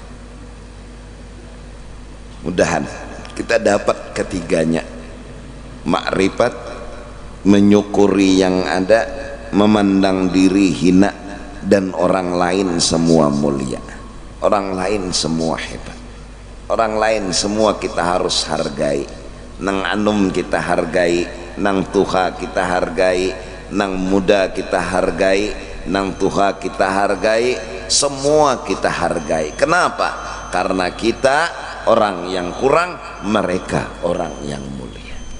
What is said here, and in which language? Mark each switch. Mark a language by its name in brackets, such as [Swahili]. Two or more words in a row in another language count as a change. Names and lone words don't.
[Indonesian] Mudahan kita dapat ketiganya, makrifat, menyukuri yang ada, memandang diri hina dan orang lain semua mulia. orang lain semua hebat, orang lain semua kita harus hargai. [Banjar] Nang anum kita hargai, nang tuha kita hargai, nang muda kita hargai, nang tuha kita hargai, semua kita hargai. [Indonesian] Kenapa? Karena kita orang yang kurang, mereka orang yang mulia.